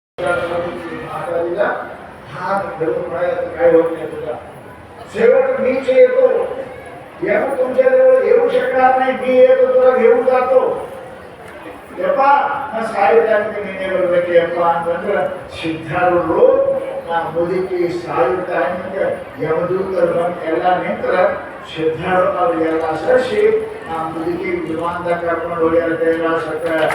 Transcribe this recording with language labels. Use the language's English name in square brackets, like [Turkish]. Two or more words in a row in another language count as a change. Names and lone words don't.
[Marathi] माताजीला हात धरून म्हणायचं काय होत नाही तुला, शेवट मीच येतो, यानं तुमच्याजवळ येऊ शकणार नाही, मी येतो तुला घेऊन जातो. [Kannada] ಯಪ್ಪ ನಾ ಸಾಯುತ್ತಾನೆ ನೀನೇ ಬರ್ಬೇಕಪ್ಪ ಅಂತಂದ್ರೆ ಸಿದ್ಧಾರೂಢರು ನಾ ಮುದುಕಿ ಸಾಯುತ್ತಾನೆ ಯಮದೂತರು ಬಂದು ಎಲ್ಲ ನಿಂತರ ಸಿದ್ಧಾರೂಢ ಅವ್ರಿಗೆಲ್ಲ ಸರಿಸಿ ನಾ ಮುದುಕಿ ವಿಮಾನದಾಗ ಕರ್ಕೊಂಡು ಹೋಗ್ಯಾರ ಕೈಲಾಸಕ್ಕೆ.